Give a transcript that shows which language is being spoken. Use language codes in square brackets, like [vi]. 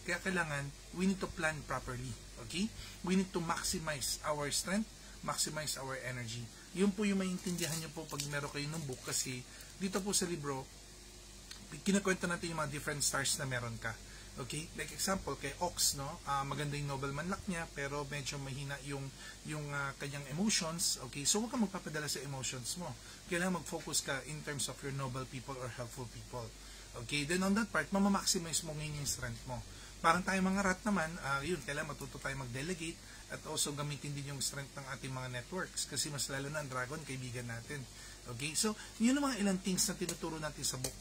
[tl] Kaya kailangan, [en] we need to plan properly. Okay? We need to maximize our strength, maximize our energy. [tl] Yun po yung maintindihan nyo po pag meron kayo ng book kasi dito po sa libro, kinakwento natin yung mga different stars na meron ka. Okay? Like example, kay Ox, no? Maganda yung nobleman luck niya, pero medyo mahina yung kanyang emotions. Okay? So, huwag kang magpapadala sa emotions mo. Kailangan mag-focus ka [en] in terms of your noble people or helpful people. [tl] Okay? [en] Then on that part, [tl] mamamaximize mo ngayon yung strength mo. Parang tayo mga rat naman, yun, kailangan matuto tayo mag-delegate at also gamitin din yung strength ng ating mga networks kasi mas lalo na ang dragon, kaibigan natin. Okay? So, yun ang mga ilang things na tinuturo natin sa book.